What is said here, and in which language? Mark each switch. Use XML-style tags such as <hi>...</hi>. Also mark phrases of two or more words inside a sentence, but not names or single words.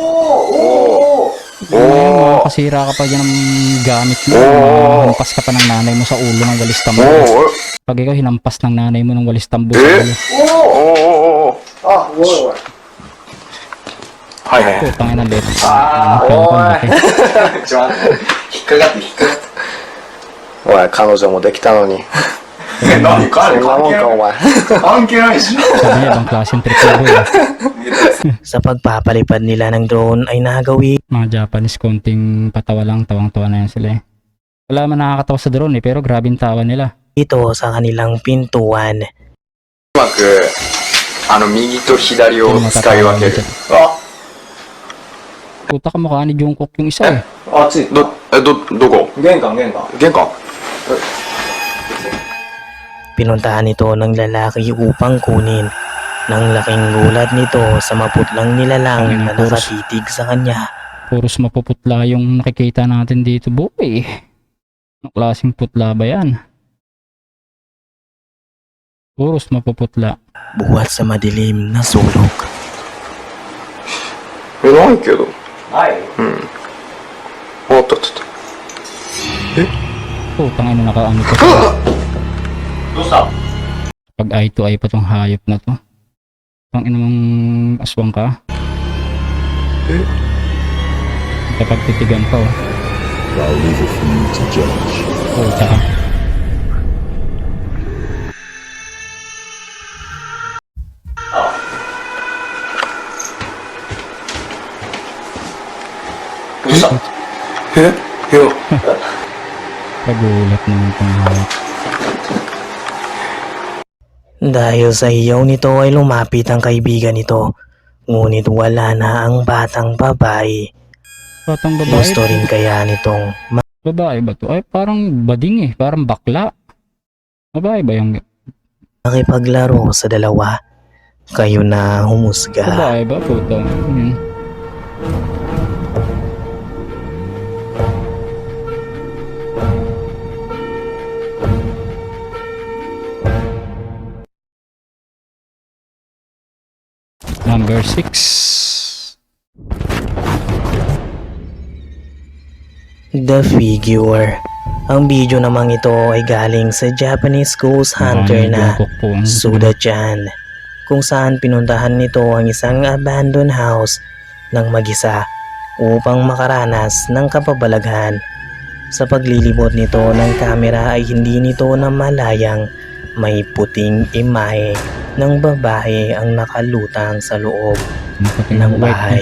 <tl>Makakasira ka pa dyan ng gamit mo. Hampas ka pa ng nanay mo sa ulo ng walis tambo. Pag ikaw hinampas ng nanay mo ng walis tambo sa ulo. Putang ina bet.</tl> <ja>おい、彼女もできたのに。何彼そんなもんかお前。関係ないし。</ja> <tl>Sabi niya, bang klaseng trip na boy. Sa pagpapalipad nila ng drone ay nagawi Mga Japanese, konting patawa lang, tawang-tawa na yan sila eh. Wala man nakakatawa sa drone eh, pero grabe yung tawa nila. ito sa kanilang pintuan.</tl> <ja>うまく、右と左を使い分ける。あ、</ja> <tl>Puta ka mukha ni Jungkook yung isa eh.</tl> <ja>あっち。どこ玄関。玄関</ja> <tl>Pinuntahan ito ng lalaki upang kunin. Nang laking gulat nito sa maputlang nilalang na nakatitig sa kanya. Puros mapuputla yung nakikita natin dito, boy. Anong klaseng putla ba yan? Puros mapuputla. Buhat sa madilim na sulok.</tl> <ja>ないけど。ないおっとっとっと。</ja> <tl>Putang ina naka ano to.</tl> <ja>どうした</ja> <tl>Pag</tl> <en>eye to eye</en> <tl>pa tong hayop na to. Pang ina mong aswang ka. Kapag titigan pa oh.</tl> <en>I'll leave it for you to judge.</en> <tl>Puta ka. Pagulat naman tong hayop. Dahil sa iyaw nito ay lumapit ang kaibigan nito. Ngunit wala na ang batang babae. Batang babae. Gusto rin kaya nitong Babae ba to? Ay parang bading eh. Parang bakla. Babae ba yung... makipaglaro sa dalawa. Kayo na humusga. Babae ba? Puta. Yun.</tl> <en>Number 6. The Figure.</en> <tl>Ang video namang ito ay galing sa</tl> <en>Japanese ghost hunter</en> <tl>na Suda-chan, kung saan pinuntahan nito ang isang</tl> <en>abandoned house</en> <tl>ng mag-isa upang makaranas ng kapabalaghan. Sa paglilibot nito ng kamera ay hindi nito namalayang may puting imahe ng babae ang nakalutang sa loob ng bahay.</tl>